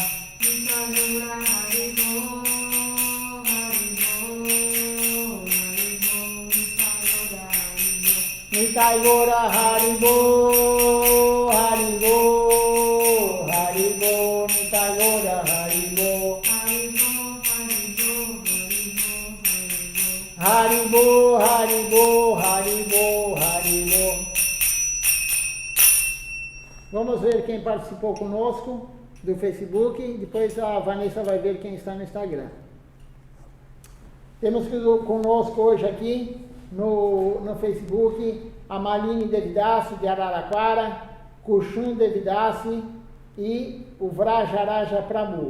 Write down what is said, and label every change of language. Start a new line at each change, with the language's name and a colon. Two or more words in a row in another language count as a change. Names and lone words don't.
Portuguese: Nitai Gora Haribo, Haribo, Haribo, Nitai Gora Haribo. Haribo, Haribo, Haribo, Haribo. Vamos ver quem participou conosco do Facebook. Depois a Vanessa vai ver quem está no Instagram. Temos conosco hoje aqui no Facebook a Maline Devidassi de Araraquara, Kushun Devidassi e o Vrajaraja Prabhu.